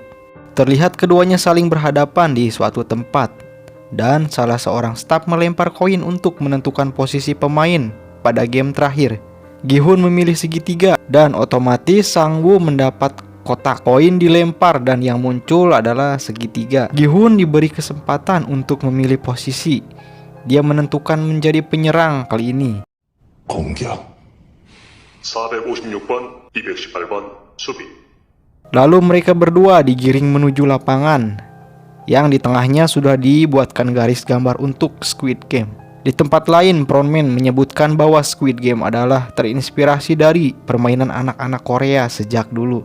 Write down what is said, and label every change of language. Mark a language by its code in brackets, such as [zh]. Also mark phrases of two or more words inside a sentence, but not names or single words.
[id] Terlihat keduanya saling berhadapan di suatu tempat, dan salah seorang staf melempar koin untuk menentukan posisi pemain pada game terakhir. Gi-hun memilih segitiga, dan otomatis Sang-woo mendapat kotak. Koin dilempar dan yang muncul adalah segitiga. Gi-hun diberi kesempatan untuk memilih posisi. Dia menentukan menjadi penyerang kali ini. [ko] 공격 456번, 218번 수비. [id] Lalu mereka berdua digiring menuju lapangan yang di tengahnya sudah dibuatkan garis gambar untuk Squid Game. Di tempat lain, frontman menyebutkan bahwa Squid Game adalah terinspirasi dari permainan anak-anak Korea sejak dulu.